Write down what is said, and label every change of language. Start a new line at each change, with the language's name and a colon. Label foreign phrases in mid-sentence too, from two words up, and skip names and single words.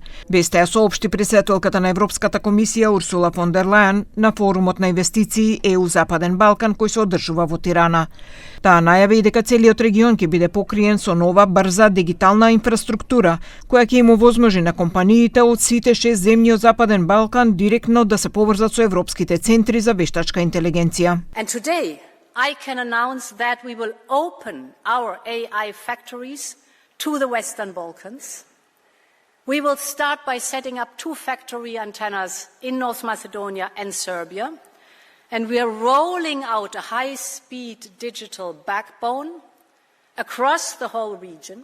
Macedonian: Веста ја соопшти претседателката на Европската комисија Урсула фон дер Лајен на форумот на инвестиции ЕУ Западен Балкан кој се одржува во Тирана. Таа најави и дека целиот регион ќе биде покриен со нова брза дигитална инфраструктура, која ќе им овозможи на компаниите од сите 6 земји од Западен Балкан директно да се поврзат со европските центри за вештачка интелигенција.
English: I can announce that we will open our AI factories to the Western Balkans. We will start by setting up 2 factory antennas in North Macedonia and Serbia, and we are rolling out a high-speed digital backbone across the whole region.